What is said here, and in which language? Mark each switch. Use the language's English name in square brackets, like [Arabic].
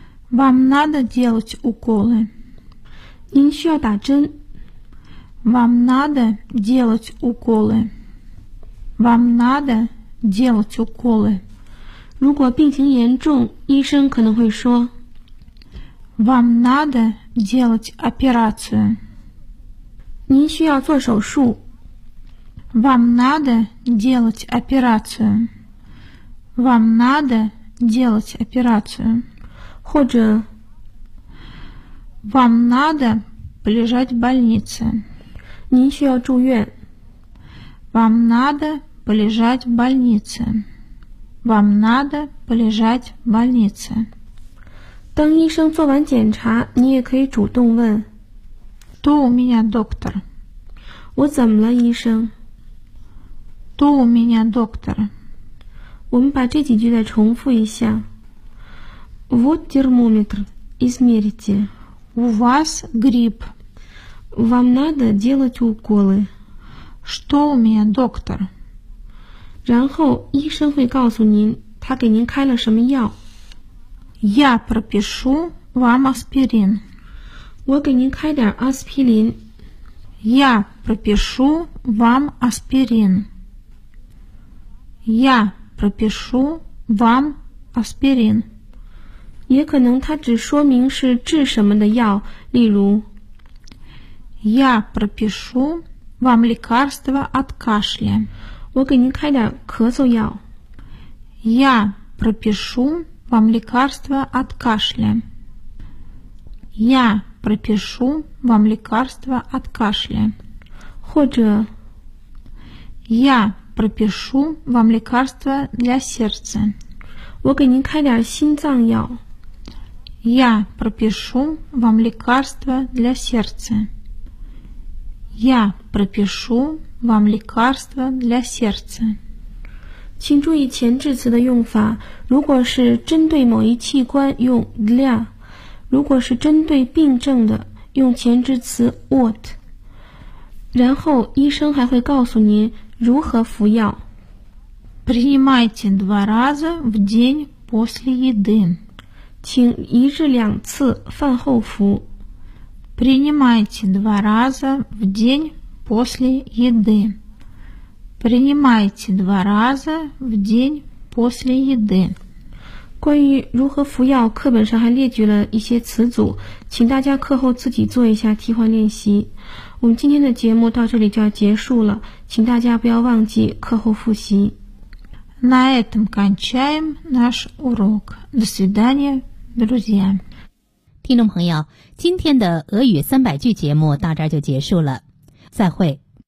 [Russian] Вам надо делать уколы. [Chinese] 您需要打针。 [Russian] Вам надо делать уколы. Вам надо делать уколы. [Chinese] 如果病情严重，医生可能会说 [Russian] Вам надо делать операцию. [Chinese] 您需要做手术。 [Russian] Вам надо делать операцию. Вам надо делать операцию. [Chinese] 或者 [Russian] Вам надо полежать в больнице. [Chinese] 您需要住院. [Russian] Вам надо полежать в больнице. Вам надо полежать в больнице. [Chinese] 当医生做完检查，你也可以主动问 [Russian] Кто у меня доктор? [Chinese] 我怎么了，医生？ [Russian] Кто у меня доктор? [Chinese] 我们把这几句再重复一下。 [Russian] Вот термометр, измерите. У вас грипп. Вам надо делать уколы. Что у меня доктор? [Chinese] 然后医生会告诉您他给您开了什么药。 [Russian] Я пропишу вам аспирин. [Chinese] 我给您开点阿司匹林。 [Russian] Я пропишу вам аспирин. Я пропишу вам аспирин. [Chinese] 也可能它只说明是治什么的药，例如 [Russian] Я пропишу вам лекарство от кашля. [Chinese] 我给您开点咳嗽药。 [Russian] Я пропишу вам лекарство от кашля. Я пропишу вам лекарство от кашля. [Chinese] 或者 [Russian] Я пропишу вам лекарство для сердца. [Chinese] 我给您开点心脏药。 [Russian] Я пропишу вам лекарство для сердца. Я пропишу вам лекарство для сердца. [Chinese] 请注意前置词的用法，如果是针对某一器官用 для， 如果是针对病症的用前置词 what。然后医生还会告诉您如何服药。 [Russian] Принимайте два раза в день после еды. [Chinese] 请一至两次饭后服。 [Russian] Принимайте два раза в день после еды. Принимайте два раза в день после еды. [Chinese] 关于如何服药，课本上还列举了一些词组，请大家课后自己做一下替换练习。我们今天的节目到这里就要结束了，请大家不要忘记课后复习。 [Russian] На этом кончаем наш урок. До свидания, друзья. [Chinese] 听众朋友，今天的俄语三百句节目到这儿就结束了，再会。